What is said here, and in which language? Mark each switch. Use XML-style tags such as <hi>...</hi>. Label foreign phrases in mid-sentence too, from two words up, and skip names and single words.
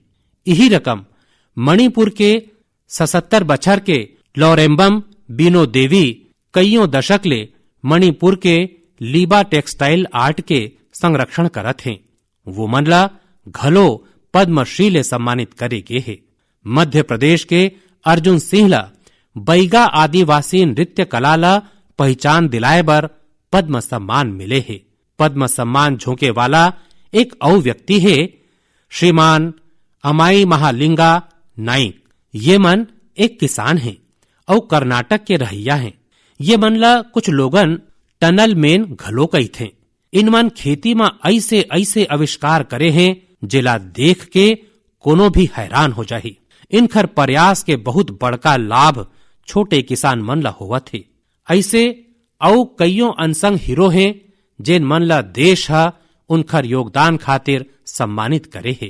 <hne>यही रकम मणिपुर के 77 बछर के लौरेम्बम बीनो देवी कईयों दशक ले मणिपुर के लीबा</hne> <en>textile art</en> <hne>के संरक्षण करत हैं। वो मन ला घलो पद्मश्री ले सम्मानित करे गे है। मध्य प्रदेश के अर्जुन सिंह ला बैगा आदिवासी नृत्य कला ला पहचान दिलाए बर पद्म सम्मान मिले है। पद्म सम्मान झोंके वाला एक और व्यक्ति है श्रीमान अमाई महालिंगा नाइक। ये मन एक किसान हैं और कर्नाटक के रहिया हैं। ये मन ला कुछ लोगन</hne> <en>tunnel man</en> <hne>घलो कही थे। इन मन खेती में ऐसे ऐसे आविष्कार करे हैं जेला देख के कोनो भी हैरान हो जाही। इनखर प्रयास के बहुत बड़का लाभ छोटे किसान मन ला होवत थे। ऐसे औ कईयों</hne> <en>unsung heroes</en> <hne>हैं जेन मन ला देश हा उनखर योगदान खातिर सम्मानित करे है।</hne>